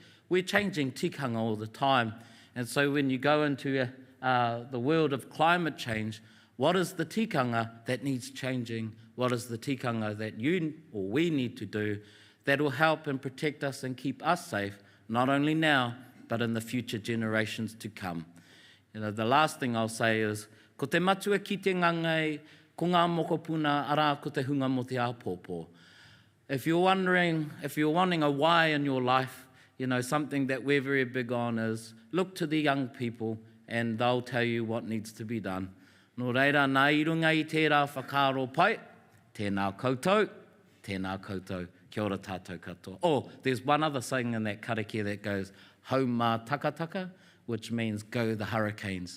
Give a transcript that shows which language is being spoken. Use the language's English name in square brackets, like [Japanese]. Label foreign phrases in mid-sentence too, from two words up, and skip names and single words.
[English] We're changing tikanga all the time. And so when you go into the world of climate change, what is the tikanga that needs changing? What is the tikanga that you or we need to do that will help and protect us and keep us safe, not only now, but in the future generations to come? You know, the last thing I'll say is, [Māori] ko te matua ki te ngangai, ko ngā mokopuna, ara ko te hunga mo te āpōpō. [English] If you're wanting a why in your life, you know, something that we're very big on is look to the young people and they'll tell you what needs to be done. [Māori] Nō reira, nā irunga I tērā whakaaro pai, tēnā koutou, tēnā koutou, kia ora tātou katoa. [English] Oh, there's one other saying in that karakia that goes, [Māori] hau mā takataka, [English] which means go the hurricanes.